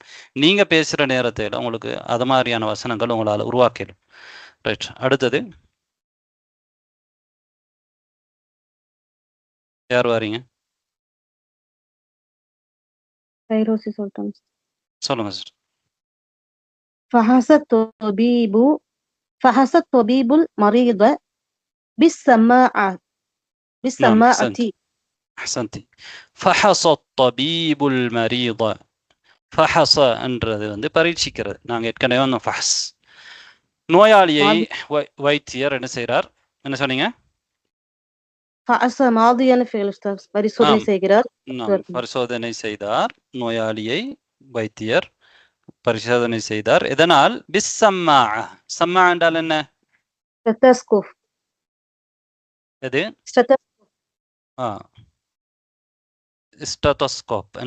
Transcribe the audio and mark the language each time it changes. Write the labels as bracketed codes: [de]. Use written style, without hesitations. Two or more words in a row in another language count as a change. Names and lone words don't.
[ta] நீங்க பேசுற நேரத்தில் உங்களுக்கு அது மாதிரியான வசனங்கள் உங்களால் உருவாக்கிடும். ரைட். அடுத்தது யார் வாரீங்க? ஃபைரோசி சொல்லிட்டோம். சொல்லுங்க சார். [ar] فحس الطبيب المريض بالسماعة نعم أحسنتي. فحص الطبيب المريض. [ta] فحص என்றது வந்து பரீட்சிக்கிறது. நாங்க ஏற்கனவே வந்தோம் ஃபஹஸ். நோயாளியை வைத்தியர் என்ன செய்கிறார்? என்ன சொன்னீங்க? [ar] فحص ماضيا فعل أستاذ [ta] பரிசோதனை செய்கிறார். பரிசோதனை செய்தார். நோயாளியை வைத்தியர் பரிசோதனை செய்தார். எதனால்? பிஸ்ஸம்மா. சம்மா என்றால் என்ன? ஸ்டெத்தஸ்கோப். எது? ஸ்டெத்தஸ்கோப் என்ன?